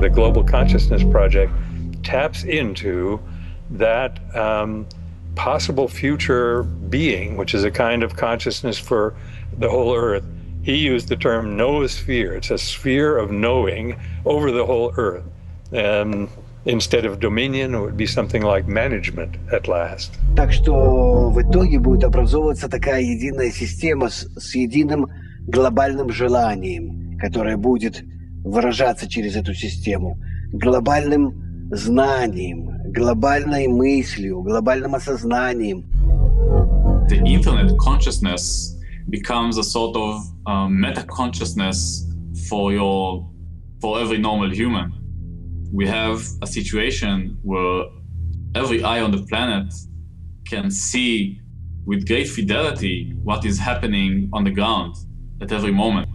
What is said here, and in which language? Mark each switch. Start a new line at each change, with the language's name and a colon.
English: The Global Consciousness Project taps into that possible future being, which is a kind of consciousness for the whole Earth. He used the term noosphere. It's a sphere of knowing over the whole Earth. Instead of dominion, it would be something like management at last.
Russian: Так что в итоге будет образовываться такая единая система с единым глобальным желанием, которое будет выражаться через эту систему, глобальным знанием, глобальной мыслью, глобальным осознанием.
English: The internet consciousness becomes a sort of meta consciousness for every normal human. We have a situation where every eye on the planet can see with great fidelity what is happening on the ground at every moment.